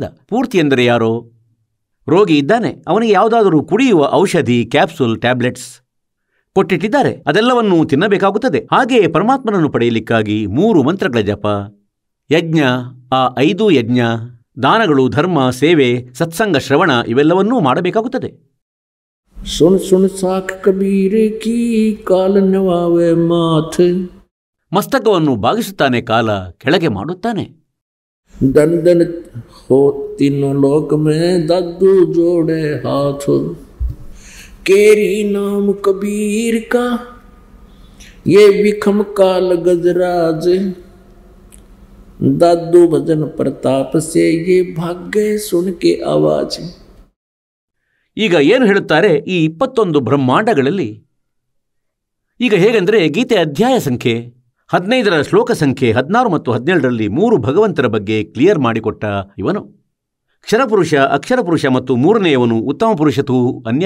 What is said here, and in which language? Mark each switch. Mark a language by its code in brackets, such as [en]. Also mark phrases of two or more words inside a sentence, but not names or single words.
[kn] ಪೂರ್ತಿ ಎಂದರೆ ಯಾರೋ ರೋಗಿ ಇದ್ದಾನೆ, ಅವನಿಗೆ ಯಾವುದಾದರೂ ಕುಡಿಯುವ ಔಷಧಿ, [en] capsule, tablets [kn] ಕೊಟ್ಟಿಟ್ಟಿದ್ದಾರೆ, ಅದೆಲ್ಲವನ್ನೂ ತಿನ್ನಬೇಕಾಗುತ್ತದೆ. ಹಾಗೆಯೇ ಪರಮಾತ್ಮನನ್ನು ಪಡೆಯಲಿಕ್ಕಾಗಿ 3 ಮಂತ್ರಗಳ ಜಪ, ಯಜ್ಞ, ಆ 5 ಯಜ್ಞ, ದಾನಗಳು, ಧರ್ಮ, ಸೇವೆ, ಸತ್ಸಂಗ, ಶ್ರವಣ ಇವೆಲ್ಲವನ್ನೂ ಮಾಡಬೇಕಾಗುತ್ತದೆ. [hi] सुन सुन साख कबीर की काल नवावे माथ, [kn] ಮಸ್ತಕವನ್ನು ಬಾಗಿಸುತ್ತಾನೆ, ಕಾಲ ಕೆಳಗೆ ಮಾಡುತ್ತಾನೆ. [hi] दन दन हो तीनों लोक में दादू जोड़े हाथ, केरी नाम कबीर का ये विखम काल गजराज, दादू भजन प्रताप से ये भाग्य सुन के आवाज। [kn] ಈಗ ಏನು ಹೇಳುತ್ತಾರೆ ಈ 21 ಬ್ರಹ್ಮಾಂಡಗಳಲ್ಲಿ? ಈಗ ಹೇಗೆಂದರೆ, ಗೀತೆ ಅಧ್ಯಾಯ ಸಂಖ್ಯೆ 15ರ ಶ್ಲೋಕ ಸಂಖ್ಯೆ 16 ಮತ್ತು 17ರಲ್ಲಿ 3 ಭಗವಂತರ ಬಗ್ಗೆ ಕ್ಲಿಯರ್ ಮಾಡಿಕೊಟ್ಟ ಇವನು. ಕ್ಷರಪುರುಷ, ಅಕ್ಷರಪುರುಷ ಮತ್ತು 3ನೇಯವನು ಉತ್ತಮ ಪುರುಷತೂ ಅನ್ಯ.